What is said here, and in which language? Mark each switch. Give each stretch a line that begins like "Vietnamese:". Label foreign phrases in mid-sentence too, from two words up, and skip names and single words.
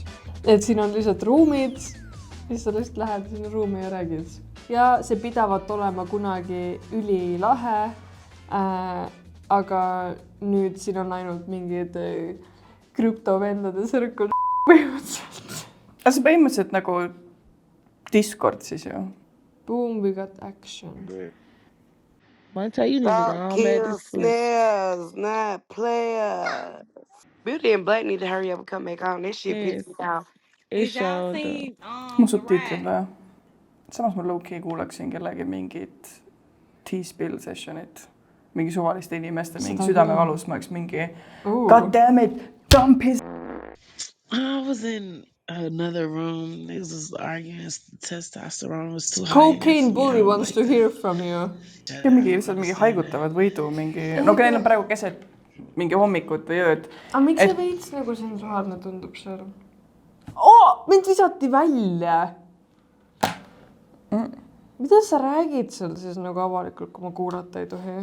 Estonian: Et siin on lihtsalt ruumid, siis sa lihtsalt lähed sinna ruumi ja räägid. Ja see pidavat olema kunagi ülilahe, aga nüüd siin on ainult mingid krüptovendade sõrkul põhimõtteliselt. Aga see põhimõtteliselt nagu Discord siis ju.
English: Boom, we got action. One tell you Stop killing snares, not players. Beauty and Black need to hurry up and come back on. This shit pissed me off.
Estonian: Ma subtiitrid või? Samas ma low-key kuulaksin kellegi mingit
English: T-spill sessionit.
Estonian: Mingi suvaliste inimeste, mingi südamevalus, ma oleks mingi
English: God damn it, dump his... I was in another room. They was just arguing. Testosterone was too high. Cocaine bully wants to hear from you.
Estonian: Ja mingi haigutavad võidu, mingi... No neil on praegu keset mingi hommikut või ööd. Aga miks see veits nagu sensuaalne tundub seal? Mind visati välja! Mida sa räägid seal siis nagu avalikult, kui ma kuulata ei tohi?